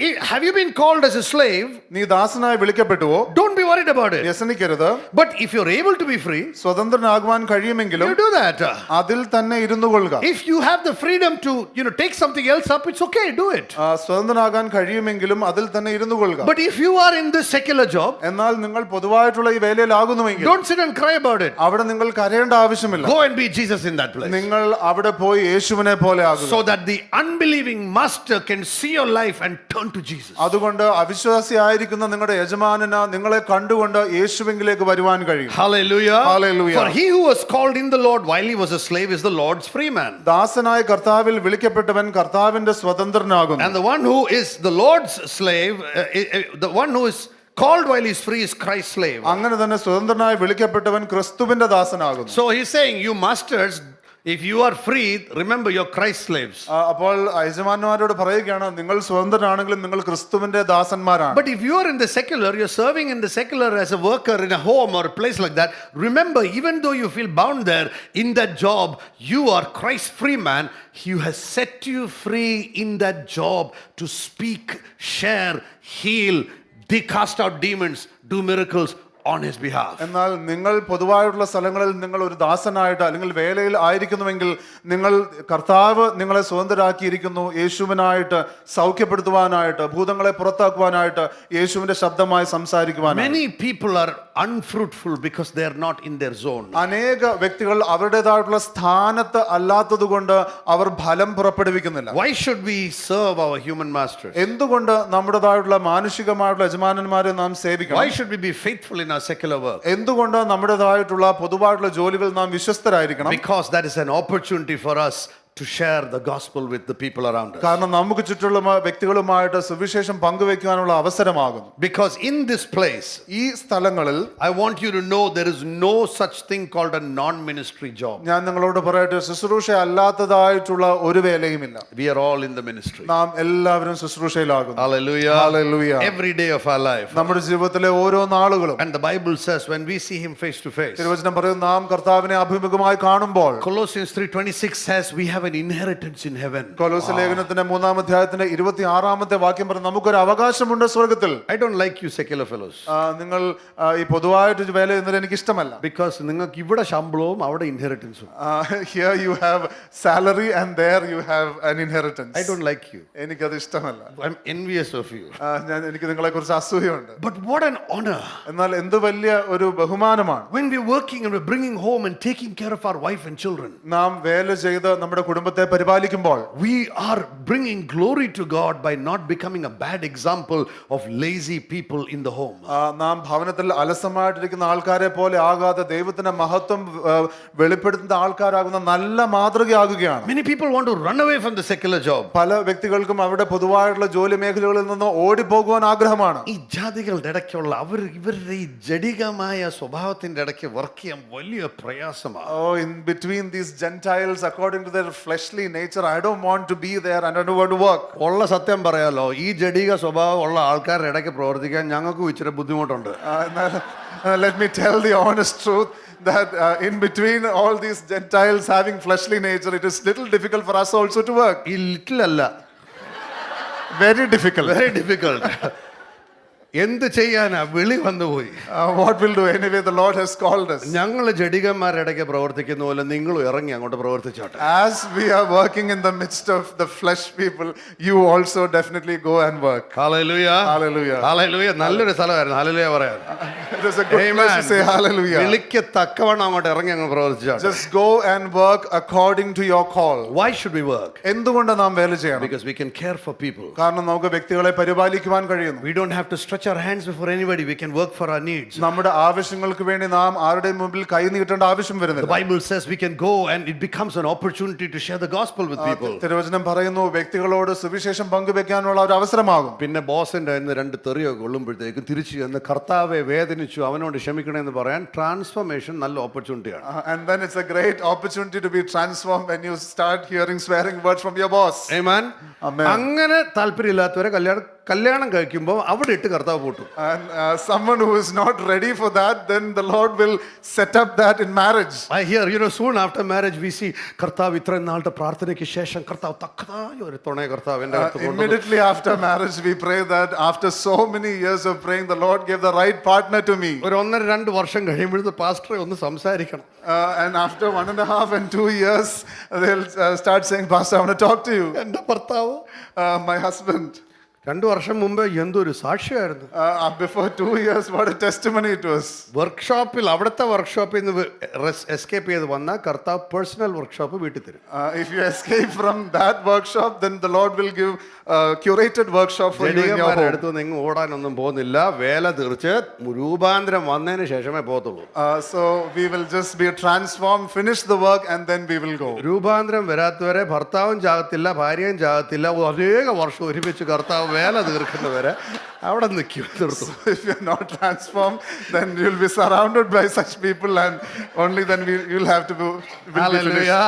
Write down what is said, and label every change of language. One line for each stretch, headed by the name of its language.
English: Have you been called as a slave?
Malayalam: നീ ദാസനായി വിളിക്കപ്പെട്ടുവോ?
English: Don't be worried about it.
Malayalam: വ്യസനിക്കരുത്.
English: But if you're able to be free,
Malayalam: സ്വതന്ത്രനാകുവാൻ കഴിയുമെങ്കിലും
English: you do that.
Malayalam: അതിൽ തന്നെ ഇരുന്നു കൊള്ളുക.
English: If you have the freedom to take something else up, it's okay, do it.
Malayalam: സ്വതന്ത്രനാകാൻ കഴിയുമെങ്കിലും അതിൽ തന്നെ ഇരുന്നു കൊള്ളുക.
English: But if you are in this secular job,
Malayalam: എന്നാൽ നിങ്ങൾ പൊതുവായിട്ടുള്ള ഈ വേലയിലാകുന്നുവെങ്കിൽ
English: don't sit and cry about it.
Malayalam: അവിടെ നിങ്ങൾ കരയേണ്ട ആവശ്യമില്ല.
English: Go and be Jesus in that place.
Malayalam: നിങ്ങൾ അവിടെ പോയി യേശുവിനെ പോലെ ആകുക.
English: So that the unbelieving master can see your life and turn to Jesus.
Malayalam: അതുകൊണ്ട് അവിശ്വാസിയായിരിക്കുന്ന നിങ്ങളുടെ യജമാനന് നിങ്ങളെ കണ്ടുകൊണ്ട് യേശുവിലേക്ക് വരുവാൻ കഴിയും.
English: Hallelujah. Hallelujah. For he who was called in the Lord while he was a slave is the Lord's free man.
Malayalam: ദാസനായ കർത്താവിൽ വിളിക്കപ്പെട്ടവൻ കർത്താവിന്റെ സ്വതന്ത്രനാകുന്നു.
English: And the one who is the Lord's slave, the one who is called while he is free is Christ's slave.
Malayalam: അങ്ങനെ തന്നെ സ്വതന്ത്രനായി വിളിക്കപ്പെട്ടവൻ ക്രിസ്തുവിന്റെ ദാസനാകുന്നു.
English: So he's saying, you masters, if you are free, remember you're Christ's slaves.
Malayalam: അപ്പോൾ യജമാനന്മാരോട് പറയുകയാണ് നിങ്ങൾ സ്വതന്ത്രനാണെങ്കിലും നിങ്ങൾ ക്രിസ്തുവിന്റെ ദാസന്മാരാണ്.
English: But if you are in the secular, you're serving in the secular as a worker in a home or a place like that, remember, even though you feel bound there in that job, you are Christ's free man. He has set you free in that job to speak, share, heal, cast out demons, do miracles on his behalf.
Malayalam: എന്നാൽ നിങ്ങൾ പൊതുവായിട്ടുള്ള സ്ഥലങ്ങളിൽ നിങ്ങൾ ഒരു ദാസനായിട്ട് അല്ലെങ്കിൽ വേലയിൽ ആയിരിക്കുന്നുവെങ്കിൽ നിങ്ങൾ കർത്താവ് നിങ്ങളെ സ്വതന്ത്രരാക്കിയിരിക്കുന്നു യേശുവിനായിട്ട് സൗഖ്യപ്പെടുത്തുവാനായിട്ട് ഭൂതങ്ങളെ പുറത്താക്കുവാനായിട്ട് യേശുവിന്റെ ശബ്ദമായി സംസാരിക്കുവാനായിട്ട്.
English: Many people are unfruitful because they are not in their zone.
Malayalam: അനേക വ്യക്തികൾ അവരുടേതായിട്ടുള്ള സ്ഥാനത്ത് അല്ലാത്തതുകൊണ്ട് അവർ ഫലം പുറപ്പെടുവിക്കുന്നില്ല.
English: Why should we serve our human masters?
Malayalam: എന്തുകൊണ്ട് നമ്മുടേതായിട്ടുള്ള മാനുഷികമായിട്ടുള്ള യജമാനന്മാരെ നാം സേവിക്കണം?
English: Why should we be faithful in our secular work?
Malayalam: എന്തുകൊണ്ട് നമ്മുടേതായിട്ടുള്ള പൊതുവായിട്ടുള്ള ജോലികൾ നാം വിശ്വസ്തരായിരിക്കണം?
English: Because that is an opportunity for us to share the gospel with the people around us.
Malayalam: കാരണം നമുക്ക് ചുറ്റുമുള്ള വ്യക്തികളുമായിട്ട് സുവിശേഷം പങ്കുവെക്കാനുള്ള അവസരമാകുന്നു.
English: Because in this place,
Malayalam: ഈ സ്ഥലങ്ങളിൽ
English: I want you to know there is no such thing called a non-ministry job.
Malayalam: ഞാൻ നിങ്ങളോട് പറയട്ടെ, ശുശ്രൂഷ അല്ലാത്തതായിട്ടുള്ള ഒരു വേലയുമില്ല.
English: We are all in the ministry.
Malayalam: നാം എല്ലാവരും ശുശ്രൂഷയിലാകുന്നു.
English: Hallelujah. Hallelujah. Every day of our life.
Malayalam: നമ്മുടെ ജീവിതത്തിലെ ഓരോ നാളുകളും.
English: And the Bible says when we see him face to face,
Malayalam: തിരുവചനം പറയുന്നു നാം കർത്താവിനെ അഭിമുഖമായി കാണുമ്പോൾ.
English: Colossians 3:26 says we have an inheritance in heaven.
Malayalam: കൊലോസ്യ ലേഖനത്തിന്റെ 3-ാം അധ്യായത്തിന്റെ 26-ാമത്തെ വാക്യം പറയുന്നു നമുക്കൊരു അവകാശമുണ്ട് സ്വർഗ്ഗത്തിൽ.
English: I don't like you secular fellows.
Malayalam: നിങ്ങൾ ഈ പൊതുവായിട്ട് വേല ചെയ്യുന്നത് എനിക്ക് ഇഷ്ടമല്ല.
English: Because
Malayalam: നിങ്ങൾക്ക് ഇവിടെ ശമ്പളവും അവിടെ ഇൻഹെറിറ്റൻസും.
English: Here you have salary and there you have an inheritance. I don't like you.
Malayalam: എനിക്കത് ഇഷ്ടമല്ല.
English: I'm envious of you.
Malayalam: എനിക്ക് നിങ്ങളെ കുറിച്ച് അസൂയയുണ്ട്.
English: But what an honor.
Malayalam: എന്നാൽ എന്ത് വലിയ ഒരു ബഹുമാനമാണ്.
English: When we're working and we're bringing home and taking care of our wife and children.
Malayalam: നാം വേല ചെയ്ത് നമ്മുടെ കുടുംബത്തെ പരിപാലിക്കുമ്പോൾ
English: we are bringing glory to God by not becoming a bad example of lazy people in the home.
Malayalam: നാം ഭവനത്തിൽ അലസമായിട്ടിരിക്കുന്ന ആൾക്കാരെ പോലെ ആകാതെ ദൈവത്തിന്റെ മഹത്വം വെളിപ്പെടുത്തുന്ന ആൾക്കാരാകുന്ന നല്ല മാതൃകയാകുകയാണ്.
English: Many people want to run away from the secular job.
Malayalam: പല വ്യക്തികൾക്കും അവരുടെ പൊതുവായിട്ടുള്ള ജോലി മേഖലകളിൽ നിന്ന് ഓടിപ്പോകുവാൻ ആഗ്രഹമാണ്. ഈ ജാതികളുടെ ഇടയ്ക്കുള്ള ഇവരുടെ ഈ ജഡികമായ സ്വഭാവത്തിന്റെ ഇടയ്ക്ക് വർക്ക് ചെയ്യാൻ വലിയ പ്രയാസമാണ്.
English: Oh, in between these Gentiles, according to their fleshly nature, I don't want to be there and I don't want to work.
Malayalam: ഉള്ള സത്യം പറയാലോ, ഈ ജഡിക സ്വഭാവം ഉള്ള ആൾക്കാരുടെ ഇടയ്ക്ക് പ്രവർത്തിക്കാൻ ഞങ്ങൾക്കും ഇച്ചിരി ബുദ്ധിമുട്ടുണ്ട്.
English: Let me tell the honest truth that in between all these Gentiles having fleshly nature, it is little difficult for us also to work.
Malayalam: ഈ ലിറ്റിൽ അല്ല,
English: Very difficult. Very difficult.
Malayalam: എന്ത് ചെയ്യാനാ, വിളി വന്നുപോയി.
English: What will do? Anyway, the Lord has called us.
Malayalam: ഞങ്ങൾ ജഡികന്മാരുടെ ഇടയ്ക്ക് പ്രവർത്തിക്കുന്ന പോലെ നിങ്ങളും ഇറങ്ങി അങ്ങോട്ട് പ്രവർത്തിച്ചോട്ടെ.
English: As we are working in the midst of the flesh people, you also definitely go and work.
Malayalam: Hallelujah,
English: Hallelujah.
Malayalam: Hallelujah. നല്ലൊരു സ്ഥലമായിരുന്നു ഹല്ലേലൂയ പറയാൻ.
English: It is a good place to say hallelujah.
Malayalam: വിളിക്ക് തക്കവണ്ണം അങ്ങോട്ട് ഇറങ്ങി അങ്ങ് പ്രവർത്തിച്ചോട്ടെ.
English: Just go and work according to your call. Why should we work?
Malayalam: എന്തുകൊണ്ട് നാം വേല ചെയ്യണം?
English: Because we can care for people.
Malayalam: കാരണം നമുക്ക് വ്യക്തികളെ പരിപാലിക്കുവാൻ കഴിയുന്നു.
English: We don't have to stretch our hands before anybody. We can work for our needs.
Malayalam: നമ്മുടെ ആവശ്യങ്ങൾക്ക് വേണ്ടി നാം ആരുടെയും മുമ്പിൽ കൈ നീട്ടേണ്ട ആവശ്യം
English: The
Malayalam: വരുന്നില്ല.
English: Bible says we can go and it becomes an opportunity to share the gospel with people.
Malayalam: തിരുവചനം പറയുന്നു വ്യക്തികളോട് സുവിശേഷം പങ്കുവെക്കാനുള്ള ഒരു അവസരമാകും. പിന്നെ ബോസിന്റെ കയ്യിൽ നിന്ന് രണ്ട് തെറിയൊക്കെ കൊള്ളുമ്പോഴത്തേക്കും തിരിച്ചു ചെന്ന് കർത്താവെ വേദനിച്ചു അവനോട് ക്ഷമിക്കണമെന്ന് പറയാൻ ട്രാൻസ്ഫോർമേഷൻ നല്ല ഓപ്പർച്യൂണിറ്റിയാണ്.
English: And then it's a great opportunity to be transformed when you start hearing swearing words from your boss. Amen. Amen.
Malayalam: അങ്ങനെ താല്പര്യമില്ലാത്തവരെ കല്യാണം കഴിക്കുമ്പോൾ അവിടെ ഇട്ട് കർത്താവ് പൂട്ടും.
English: And someone who is not ready for that, then the Lord will set up that in marriage. I hear, soon after marriage we see
Malayalam: കർത്താവ് ഇത്രയും നാളുടെ പ്രാർത്ഥനയ്ക്ക് ശേഷം കർത്താവ് തക്കതായ ഒരു തുണയെ കർത്താവ് എൻ്റെ അടുത്ത് കൊണ്ടുവന്നു.
English: Immediately after marriage we pray that after so many years of praying, the Lord gave the right partner to me.
Malayalam: ഒരു 1.5-2 വർഷം കഴിയുമ്പോഴത്തെ പാസ്റ്ററെ ഒന്ന് സംസാരിക്കണം.
English: And after 1.5 and 2 years, they'll start saying, Pastor, I want to talk to you.
Malayalam: എൻ്റെ ഭർത്താവ്
English: My husband.
Malayalam: 2 വർഷം മുമ്പ് എന്തൊരു സാക്ഷിയായിരുന്നു.
English: Before 2 years, what a testimony it was.
Malayalam: അവിടുത്തെ വർക്ക്ഷോപ്പിൽ നിന്ന് എസ്കേപ്പ് ചെയ്ത് വന്ന കർത്താവ് പേഴ്സണൽ വർക്ക്ഷോപ്പ് വീട്ടിൽ തരും.
English: If you escape from that workshop, then the Lord will give a curated workshop for you in your home.
Malayalam: അടുത്ത് നിങ്ങൾ ഓടാനൊന്നും പോകുന്നില്ല, വേല തീർച്ച് രൂപാന്തരം വന്നതിന് ശേഷമേ പോകത്തുള്ളൂ.
English: So we will just be transformed, finish the work, and then we will go.
Malayalam: രൂപാന്തരം വരാത്തവരെ ഭർത്താവും ചാകത്തില്ല, ഭാര്യയും ചാകത്തില്ല, അനേക വർഷം ഒരുമിച്ച് കർത്താവ് വേല തീർക്കുന്നവരെ അവിടെ നിൽക്കും തീർത്തു.
English: If you are not transformed, then you will be surrounded by such people, and only then you'll have to be finished.